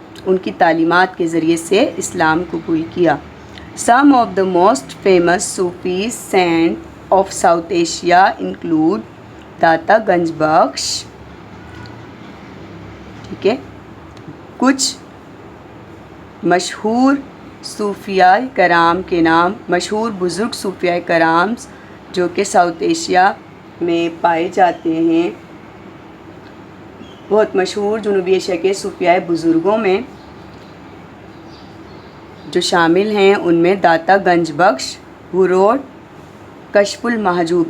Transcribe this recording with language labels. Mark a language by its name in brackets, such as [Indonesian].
[Urdu] उनकी तालीमात के ज़रिए से इस्लाम कबूल किया. [English] Some of the most famous Sufis saint of South Asia include Data Ganj Bakhsh. [Urdu] ٹھیک ہے. کچھ مشہور صوفیاء کرام کے نام، مشہور بزرگ صوفیاء کرام جو کہ ساؤتھ ایشیا میں پائے جاتے ہیں. بہت مشہور جنوبی ایشیا کے صوفیاء بزرگوں میں جو شامل ہیں ان میں داتا گنج بخش [English] who wrote [Urdu] کشف المحجوب.